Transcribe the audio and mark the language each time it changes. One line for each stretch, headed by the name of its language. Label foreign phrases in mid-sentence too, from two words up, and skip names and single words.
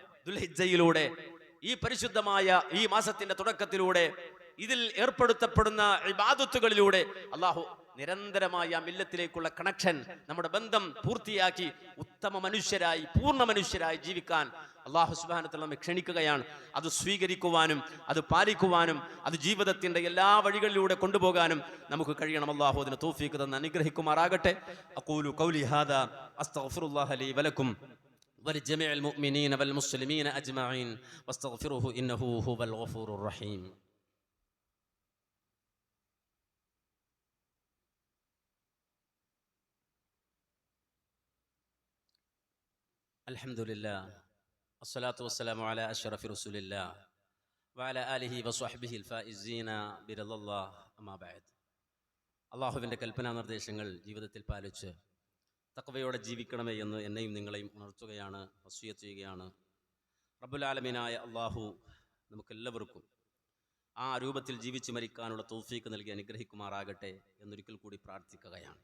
Malayalam: ദുൽഹിജ്ജയിലൂടെ, ഈ പരിശുദ്ധമായ ഈ മാസത്തിന്റെ തുടക്കത്തിലൂടെ, ഇതിൽ ഏർപ്പെടുത്തപ്പെടുന്ന ഇബാദത്തുകളിലൂടെ അള്ളാഹു നിരന്തരമായ ആ മില്ലത്തിലേക്കുള്ള കണക്ഷൻ, നമ്മുടെ ബന്ധം പൂർത്തിയാക്കി ഉത്തമ മനുഷ്യരായി, പൂർണ്ണ മനുഷ്യരായി ജീവിക്കാൻ അള്ളാഹു
Arabic: سبحانه وتعالى
Malayalam: നമ്മെ ക്ഷണിക്കുകയാണ്. അത് സ്വീകരിക്കുവാനും അത് പാലിക്കുവാനും അത് ജീവിതത്തിന്റെ എല്ലാ വഴികളിലൂടെ കൊണ്ടുപോകാനും നമുക്ക് കഴിയണം. അള്ളാഹു അതിന് തൗഫീഖ് തന്ന് അനുഗ്രഹിക്കുമാറാകട്ടെ.
Arabic: أقول قولي هذا أستغفر الله لي ولكم ولجميع المؤمنين والمسلمين أجمعين واستغفروه إنه هو الغفور الرحيم. الحمد لله والصلاة والسلام على أشرف رسول الله وعلى آله وصحبه الفائزين برضا الله أما بعد.
Malayalam: അള്ളാഹുവിൻ്റെ കൽപ്പനാ നിർദ്ദേശങ്ങൾ ജീവിതത്തിൽ പാലിച്ച് തഖ്വയോടെ ജീവിക്കണമേ എന്ന് എന്നെയും നിങ്ങളെയും ഉണർത്തുകയാണ്, വസിയ്യത്ത് ചെയ്യുകയാണ്. റബ്ബുൽ ആലമീനായ അള്ളാഹു നമുക്കെല്ലാവർക്കും ആ രൂപത്തിൽ ജീവിച്ചു മരിക്കാനുള്ള തൗഫീഖ് നൽകി അനുഗ്രഹിക്കുമാറാകട്ടെ എന്നൊരിക്കൽ കൂടി പ്രാർത്ഥിക്കുകയാണ്.